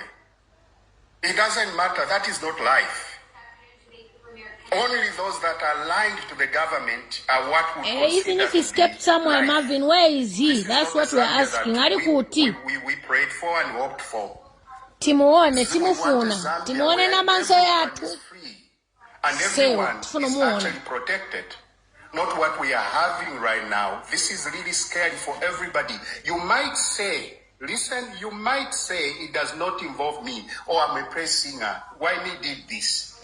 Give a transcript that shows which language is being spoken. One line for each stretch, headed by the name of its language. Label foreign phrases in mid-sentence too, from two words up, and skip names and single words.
English: It doesn't matter. That is not life. Only those that are aligned to the government are what we consider Even if he to escaped be somewhere, life. Marvin, where is he? This is That's not what the we're Zambia asking. that
Nyanja: Ari kuti.
English: we prayed for and hoped for.
Nyanja: Timuone,
English: We want a
Nyanja: timufuna.
English: Zambia
Nyanja: Timuone
English: where
Nyanja: na manso
English: everyone
Nyanja: yatu.
English: is free and
Nyanja: Sewa,
English: everyone
Nyanja: tufuna
English: is
Nyanja: muone.
English: actually protected. Not what we are having right now. This is really scary for everybody. You might say, listen, you might say it does not involve me, or I'm a praise singer. Why me did this?